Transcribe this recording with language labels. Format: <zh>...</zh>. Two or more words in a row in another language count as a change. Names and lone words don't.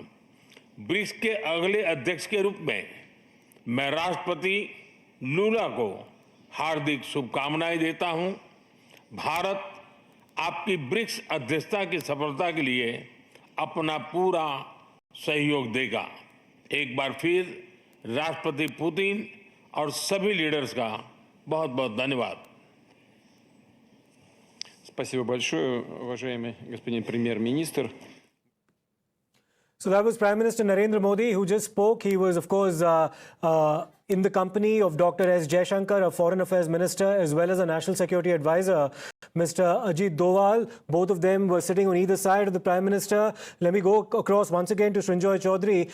<hi>ब्रिक्स के अगले अध्यक्ष के रूप में मैं राष्ट्रपति लूला को हार्दिक शुभकामनाएं देता हूं। भारत आपकी ब्रिक्स अध्यक्षता की सफलता के लिए अपना पूरा सहयोग देगा। एक बार फिर राष्ट्रपति पुतिन और सभी लीडर्स का बहुत बहुत धन्यवाद।</hi> <ru>Спасибо большое, уважаемый господин премьер-министр.</ru> <en>So that was Prime Minister Narendra Modi who just spoke. He was, of course, in the company of Dr. S. Jaishankar, a Foreign Affairs Minister, as well as a National Security Advisor, Mr. Ajit Doval. Both of them were sitting on either side of the Prime Minister. Let me go across once again to Srinjoy Chaudhary.</en>